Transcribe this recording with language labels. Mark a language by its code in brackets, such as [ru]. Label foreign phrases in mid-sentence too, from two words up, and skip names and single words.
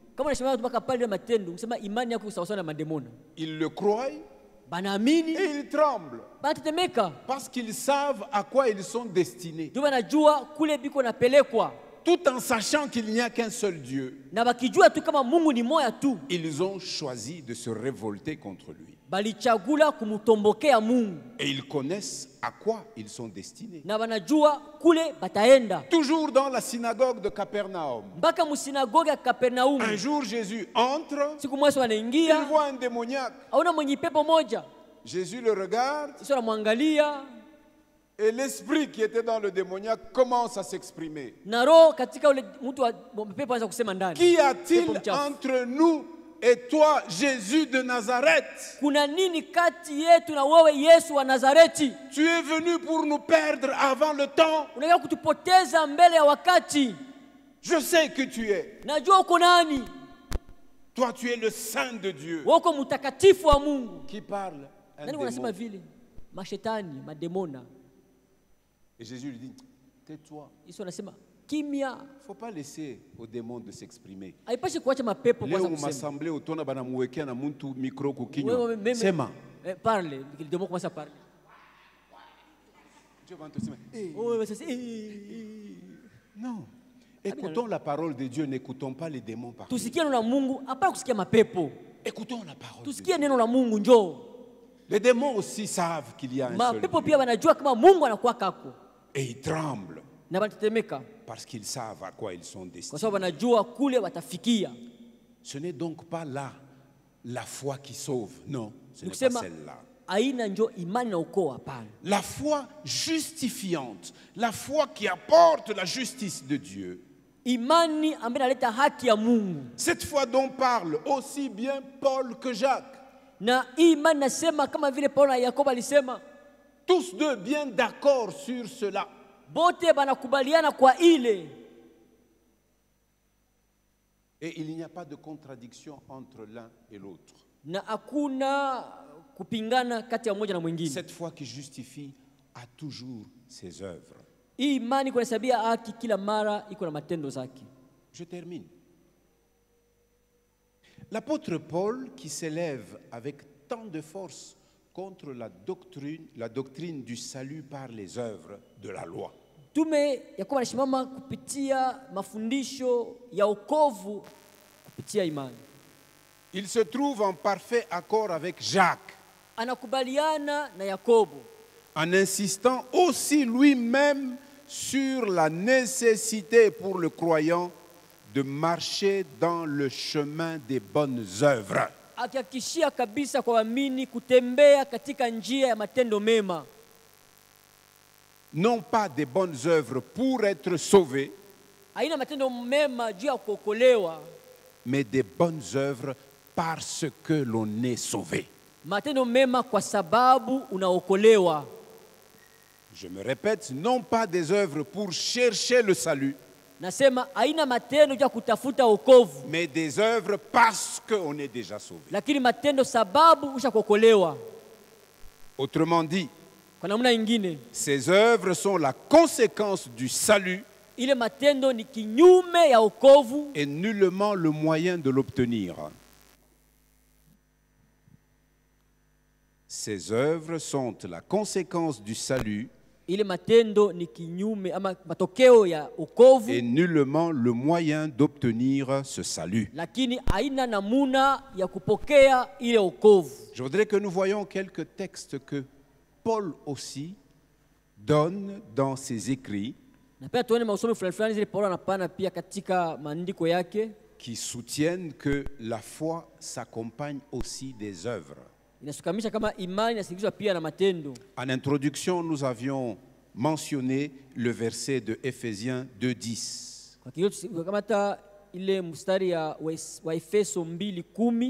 [sw] Kama unasema mpaka pale matendo, unasema imani yako sawa sawa na mandemo. [fr] Ils le croient [sw] Banaamini, [fr] et ils tremblent [sw] banatetemeka. [fr] parce qu'ils savent à quoi ils sont destinés. [sw] Ndio banajua kule biko napelekwa. [fr] Tout en sachant qu'il n'y a qu'un seul Dieu, [sw] Na bakijua tu kama Mungu ni moja tu, [fr] ils ont choisi de se révolter contre lui. [sw] balichagula kumutombokea Mungu. [fr] Et ils connaissent à quoi ils sont destinés. [sw] Na banajua kule bataenda. [fr] Toujours dans la synagogue de Capernaum. [sw] Mpaka musinagoga ya Kapernaum. [fr] Un jour, Jésus entre, [sw] Siku moja [fr] il [sw] wanaingia, [fr] voit un démoniaque. [sw] aona mwenye pepo moja. [fr] Jésus le regarde [sw] Sisi wanamwangalia, [fr] et l'esprit qui était dans le démoniaque commence à s'exprimer. [sw] na roho katika ule mtu wa pepo anza kusema ndani. [fr] Qu'y a-t-il [sw] Pepo mchafu. [fr] entre nous et toi, Jésus de Nazareth? [sw] Kuna nini kati yetu na wewe Yesu wa Nazareti? [fr] Tu es venu pour nous perdre avant le temps. [sw] Unataka kutupoteza mbele ya wakati. [fr] Je sais que tu es. [sw] Najua uko nani? [fr] Toi, tu es le Saint de Dieu. [sw] Wewe uko mtakatifu wa Mungu. [fr] Qui parle? Un [sw] Nani wanasema [fr] démon. [sw] vile? Mashetani, mademona. [fr] Et Jésus lui dit, tais-toi. [sw] Yesu anasema kimya. [fr] Il ne faut pas laisser aux démons de s'exprimer. [sw] Haipashi kuacha mapepo Leo kwanza kusema. m'assemblée utona banamwekea na muntu micro Wewe kukinywa. [fr] meme [sw] Sema. [fr] parle, le démon commence à parler. Dieu va te dire, eh, Oh, ouais, c'est non. Écoutons la parole de Dieu, n'écoutons pas les démons parler. [sw] tusikie neno la Mungu, hapana kusikia mapepo. [fr] Écoutons la parole de [sw] Tusikie [fr] Dieu. [sw] neno la Mungu njoo. [fr] Les démons aussi savent qu'il y a un seul [sw] Mapepo [fr] Dieu. [sw] pia wanajua kama Mungu anakuwa kako. [fr] Et ils tremblent [sw] Na wanatetemeka [fr] parce qu'ils savent à quoi ils sont [sw] kwa [fr] destinés. [sw] sababu wanajua kule watafikia. [fr] Ce n'est donc pas là la foi qui sauve. Non, ce n'est pas [sw] Nikusema [fr] celle-là. [sw] aina njo imani na ukoo, hapana. [fr] La foi justifiante, la foi qui apporte la justice de Dieu. [sw] Imani ambayo inaleta haki ya Mungu. [fr] Cette foi dont parlent aussi bien Paul que Jacques. [sw] Na hii imani nasema kama vile Paulo na Yakobo alisema, [fr] Tous deux bien d'accord sur cela. [sw] bote banakubaliana kwa ile. [fr] Et il n'y a pas de contradiction entre l'un et l'autre. [sw] Na hakuna kupingana kati ya mmoja na mwingine. [fr] Cette foi qui justifie a toujours ses œuvres. [sw] Hii imani kunahesabia haki kila mara iko na matendo zake. [fr] Je termine. L'apôtre Paul, qui s'élève avec tant de force contre la doctrine du salut par les œuvres de la loi. [sw] Tume Yakobo anasimama kupitia mafundisho ya wokovu kupitia imani. [fr] Il se trouve en parfait accord avec Jacques, [sw] Anakubaliana na Yakobo [fr] en insistant aussi lui-même sur la nécessité pour le croyant de marcher dans le chemin des bonnes œuvres. [sw] akihakikishia kabisa kwa waamini kutembea katika njia ya matendo mema. [fr] Non pas des bonnes œuvres pour être sauvés, [sw] Haina matendo mema juu ya kuokolewa, [fr] mais des bonnes œuvres parce que l'on est sauvé. [sw] matendo mema kwa sababu unaokolewa. [fr] Je me répète, non pas des œuvres pour chercher le salut, [sw] Nasema haina matendo juu ya kutafuta wokovu, [fr] mais des œuvres parce qu'on est déjà sauvé. [sw] lakini matendo sababu ushakuokolewa. [fr] Autrement dit, [sw] Kwa namna nyingine, [fr] ces œuvres sont la conséquence du salut [sw] ile matendo ni kinyume ya wokovu [fr] et nullement le moyen de l'obtenir. Ces œuvres sont la conséquence du salut [sw] ile matendo ni kinyume ama matokeo ya wokovu, [fr] et nullement le moyen d'obtenir ce salut. [sw] lakini haina namuna ya kupokea ile wokovu. [fr] Je voudrais que nous voyions quelques textes que Paul aussi donne dans ses écrits [sw] Na pia tuone masomo fulani fulani zile Paulo anapana pia katika maandiko yake, [fr] qui soutiennent que la foi s'accompagne aussi des œuvres. [sw] inasukamisha kama imani inasindikizwa pia na matendo. [fr] En introduction, nous avions mentionné le verset de Éphésiens 2:10. [sw] Kwa hiyo tukamata ile mstari ya wa Efeso 2:10.